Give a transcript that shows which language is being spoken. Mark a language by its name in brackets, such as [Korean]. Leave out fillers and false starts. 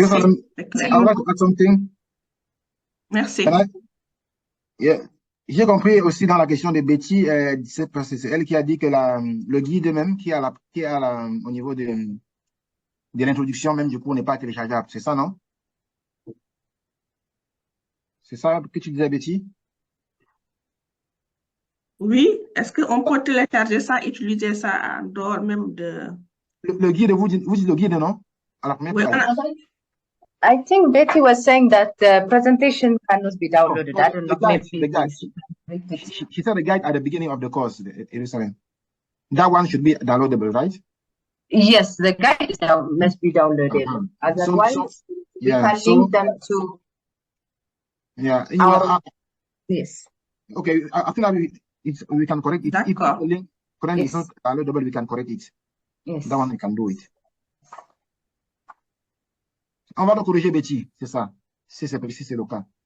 [English] I would like to add something. [French] Merci. [English] Yeah. [French] J'ai compris aussi dans la question de Betty, c'est elle qui a dit que le guide même au niveau de l'introduction même du cours n'est pas téléchargeable. C'est ça, non? C'est ça que tu disais, Betty? Oui, est-ce qu'on peut télécharger ça, utiliser ça en dehors même de... Le guide, vous dites le guide, non? À la première page. [English] I think Betty was saying that the presentation cannot be downloaded. I don't know. The guide. She said the guide at the beginning of the course, Jerusalem. That one should be downloadable, right? Yes, the guide must be downloaded. Otherwise, we can link them to. Yeah. Yes. Okay. I think that we can correct it. If the link currently is not downloadable, we can correct it. Yes. That one we can do it. [French] On va le corriger, Betty, c'est ça, si c'est le cas.